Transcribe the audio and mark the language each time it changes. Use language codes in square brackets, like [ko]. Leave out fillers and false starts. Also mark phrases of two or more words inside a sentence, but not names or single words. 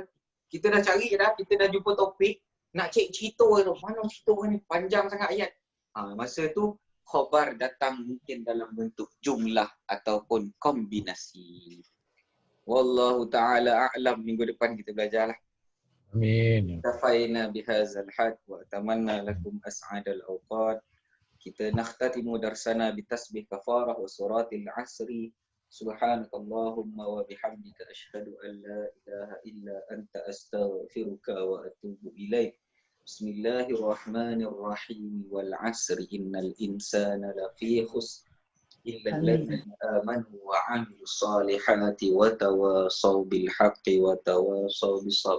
[ms] Kita dah cari dah, kita dah jumpa topik. Nak cek cerita tu. Mana cerita ni panjang sangat ayat. Masa tu khabar datang mungkin dalam bentuk jumlah ataupun kombinasi. [ar] والله تعالى أعلم. [ms] Minggu depan kita belajarlah. Amin. [ar] تكفينا بهذا الحد وأتمنى لكم أسعد الأوقات. Kita نختتم درسنا بتسبيح الكفارة وسورة العصر. سبحانك اللهم وبحمدك أشهد أن لا إله إلا أنت أستغفرك وأتوب إليك. بسم الله الرحمن الرحيم والعصر إن الإنسان لفي خسر. إلا الذين آمنوا وعملوا الصالحات وتواصوا بالحق وتواصوا بالصبر.